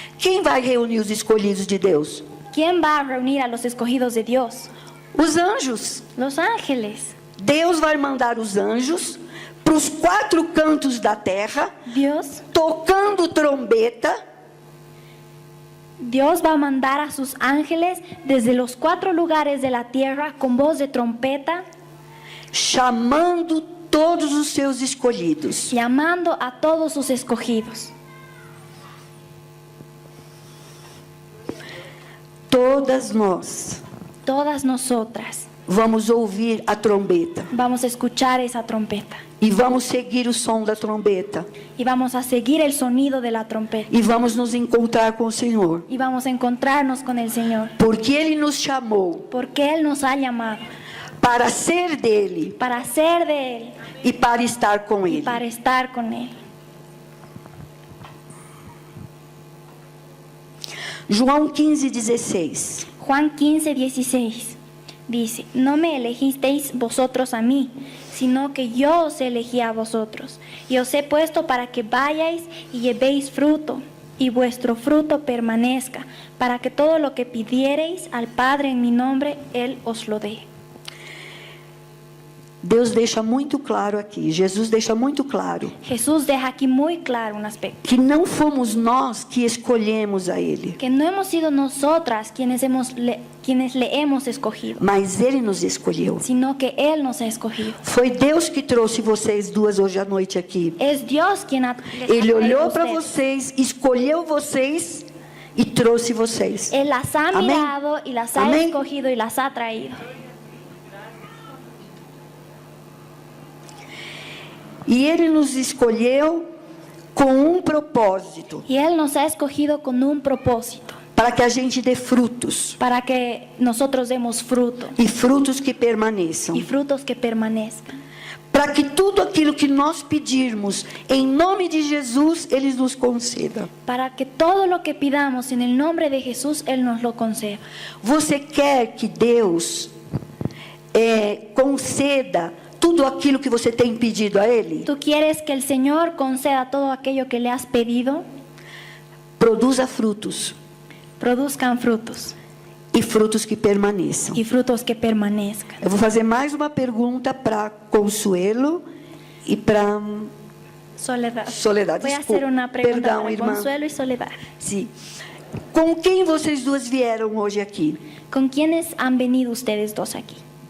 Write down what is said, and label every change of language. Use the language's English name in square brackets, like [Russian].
[Portuguese] Quem vai reunir os escolhidos de Deus? [Spanish] ¿Quién va a reunir a los escogidos de Dios? [Portuguese] Os anjos. [Spanish] Los ángeles. [Portuguese] Deus vai mandar os anjos para os quatro cantos da terra, [Spanish] Dios [Portuguese] tocando trombeta, [Spanish] va a mandar a sus ángeles desde los cuatro lugares de la tierra con voz de trompeta, [Portuguese] chamando todos os seus escolhidos. [Spanish] llamando a todos sus escogidos. [Portuguese] Todas nós [Spanish] Todas nosotras [Portuguese] vamos ouvir a trombeta [Spanish] vamos a escuchar esa trompeta [Portuguese] e vamos seguir o som da trombeta [Spanish] y vamos a seguir el sonido de la trompeta [Portuguese] e vamos nos encontrar com o Senhor, [Spanish] y vamos a encontrarnos con el Señor, [Portuguese] porque Ele nos chamou [Spanish] porque Él nos ha llamado [Portuguese] para ser dele [Spanish] para ser de Él [Portuguese] e para estar com [Spanish] y [Portuguese] Ele. [Spanish] para estar con Él. [Portuguese] João 15:16. [Spanish] Juan 15:16 dice: No me elegisteis vosotros a mí, sino que yo os elegí a vosotros, y os he puesto para que vayáis y llevéis fruto, y vuestro fruto permanezca, para que todo lo que pidiereis al Padre en mi nombre, Él os lo dé. [Portuguese] Deus deixa muito claro aqui, Jesus deixa muito claro, [Spanish] Jesús deja aquí muy claro un aspecto, [Portuguese] que não fomos nós que escolhemos a Ele, [Spanish] que no hemos sido nosotras quienes le hemos escogido, [Portuguese] mas Ele nos escolheu. [Spanish] sino que Él nos ha escogido. [Portuguese] Foi Deus que trouxe vocês duas hoje à noite aqui. [Spanish] Es Dios quien les ha [Portuguese] Ele [Spanish] traído [Portuguese] olhou [Spanish] a [Portuguese] para [Spanish] ustedes. [Portuguese] vocês, escolheu vocês e trouxe vocês. [Spanish] Él las ha Amén. mirado y las ha Amén. escogido y las ha traído. [Portuguese] E Ele nos escolheu com propósito, [Spanish] Y Él nos ha escogido con un propósito, [Portuguese] para que a gente dê frutos, [Spanish] para que nosotros demos fruto [Portuguese] e frutos que permaneçam. [Spanish] y frutos que permanezcan. [Portuguese] Para que tudo aquilo que nós pedirmos, em nome de Jesus, Ele nos conceda. [Spanish] Para que todo lo que pidamos en el nombre de Jesús, Él nos lo conceda. [Portuguese] Você quer que Deus conceda tudo aquilo que você tem pedido a Ele? [Spanish] ¿Tú quieres que el Señor conceda todo aquello que le has pedido? [Portuguese] Produza frutos, [Spanish] Produzcan frutos [Portuguese] e frutos que permaneçam. [Spanish] y frutos que permanezcan. [Portuguese] Eu vou fazer mais uma pergunta para Consuelo e para Soledad. [Spanish] Soledad. Voy a [Portuguese] Desculpa. [Spanish] hacer una pregunta [Portuguese] Perdão, [Spanish] para [Portuguese] irmã. [Spanish] Consuelo y Soledad. [Portuguese] Sim. Com quem vocês duas vieram hoje aqui? [Spanish] ¿Con quiénes han venido ustedes dos aquí?